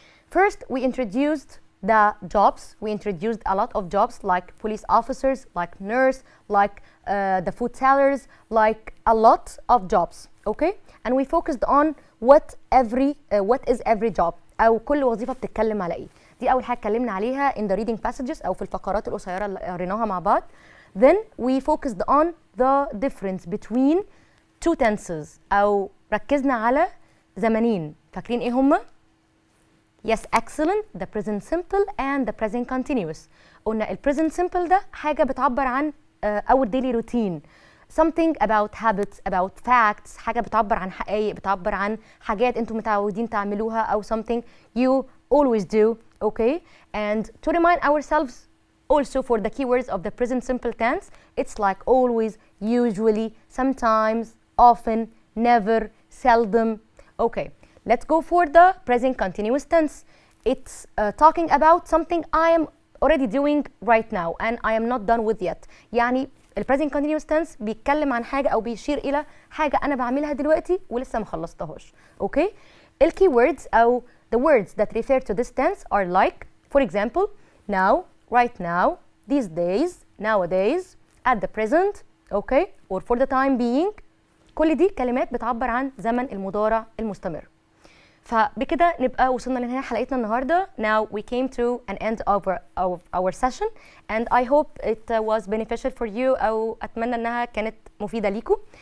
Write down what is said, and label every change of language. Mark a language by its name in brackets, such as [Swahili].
[English] First, we introduced the jobs. We introduced a lot of jobs like police officers, like nurse, like the food sellers, like a lot of jobs. Okay? And we focused on what is every job أو كل وظيفة بتتكلم على إيه. [Arabic] دي أول حاجة اتكلمنا عليها in the reading passages أو في الفقرات القصيرة اللي قريناها مع بعض. [English] Then we focused on the difference between two tenses أو ركزنا على زمنين. [Arabic] فاكرين إيه هما؟ Yes, excellent. [English] The present simple and the present continuous. [Arabic] قلنا ال present simple ده حاجة بتعبر عن our daily routine. [English] Something about habits, about facts. [Arabic] حاجة بتعبر عن حقائق، بتعبر عن حاجات انتم متعودين تعملوها أو something you always do. [English] Okay? And to remind ourselves also for the keywords of the present simple tense, it's like always, usually, sometimes, often, never, seldom. Okay. Let's go for the present continuous tense. It's talking about something I am already doing right now and I am not done with yet. [Arabic] يعني ال present continuous tense بيتكلم عن حاجة أو بيشير إلى حاجة أنا بعملها دلوقتي ولسه ما خلصتهاش. [English] Okay? ال keywords أو the words that refer to this tense are like, for example, now, right now, these days, nowadays, at the present, okay? Or for the time being. [Arabic] كل دي كلمات بتعبر عن زمن المضارع المستمر. فبكده نبقى وصلنا لنهاية حلقتنا النهارده. [English] Now we came to an end of our session and I hope it was beneficial for you أو أتمنى إنها كانت مفيدة ليكم.